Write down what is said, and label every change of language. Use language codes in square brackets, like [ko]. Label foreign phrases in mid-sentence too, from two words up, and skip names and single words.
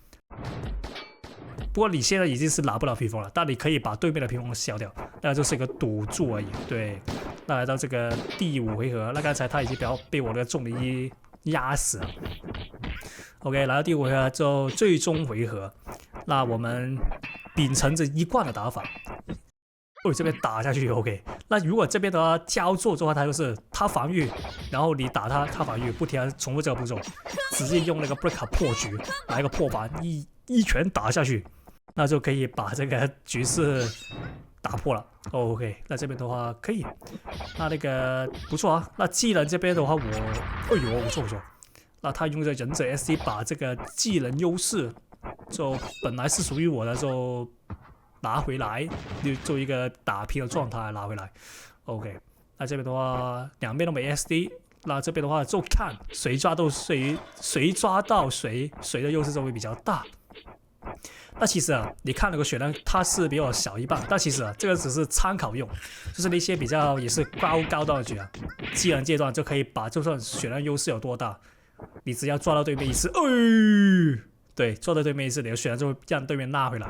[zh] 不過你現在已經是拿不了披風了，但你可以把對面的披風削掉，那就是一個賭注而已。对，那來到這個第5回合，那剛才他已經被我的重力壓死了。OK， 來到第5回合就最終回合，那我們秉承着一貫的打法。這邊打下去 OK，那如果這邊的話交錯的話，他就是他防禦，然後你打他防禦，不停地重複這個步驟，直接用那個 breaker 破局，來一個破板，一拳打下去，那就可以把這個局勢打破了。OK， 那這邊的話可以，那個不錯啊。那技能這邊的話我，哎呦不錯。那他用這忍者 SD 把這個技能優勢就本來是屬於我的就拿回來，就做一個打平的狀態拿回來。OK， 那這邊的話兩邊都沒 SD，那這邊的話就看誰抓到誰的優勢就會比較大。那其實啊，你看那個血量它是比我小一半，但其實啊，這個只是參考用，就是那些比較也是高段的局啊，技能階段就可以把，就算血量優勢有多大，你只要抓到對面一次，對，抓到對面一次，你的血量就會讓對面拉回來。